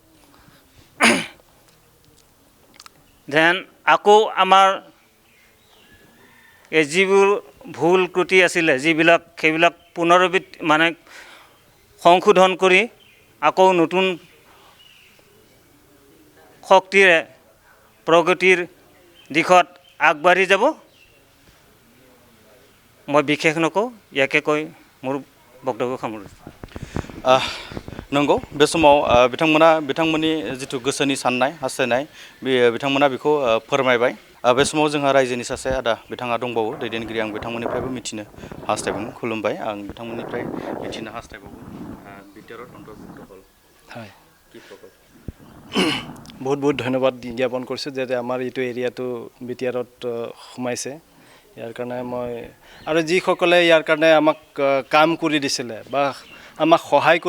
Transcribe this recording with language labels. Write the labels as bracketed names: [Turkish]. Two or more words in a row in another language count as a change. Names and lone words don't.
[Assamese] যেন আকৌ আমাৰ এই যিবোৰ ভুল ত্ৰুটি আছিলে সেইবিলাক পুনৰাবৃত্তি মানে সংশোধন কৰি আকৌ নতুন শক্তিৰে প্ৰগতিৰ দিশত আগবাঢ়ি যাব মই বিশেষ নকওঁ ইয়াকে কৈ মোৰ বক্তব্য সামৰিছোঁ [Bodo] नंगौ बे समाव बिथांमोननि जिथु गोसोनि साननाय हास्थायनाय बिथांमोना बेखौ फोरमायबाय बे समाव जोंहा रायजोनि सासे आदा बिथाङा दंबावो दैदेनगिरि आं बिथांमोननिफ्रायबो मिथिनो हास्थायबावो खुलुमबाय आं बिथांमोननिफ्राय मिथिनो हास्थायबावो BTRत [Assamese] অন্তৰ্ভুক্ত হ'ল হয় কি প্ৰকল্প বহুত ধন্যবাদ জ্ঞাপন কৰিছোঁ যে আমাৰ এইটো এৰিয়াটো BTRত সোমাইছে ইয়াৰ কাৰণে মই আৰু যিসকলে ইয়াৰ কাৰণে আমাক কাম কৰি দিছিলে বা আমাক সহায় কৰি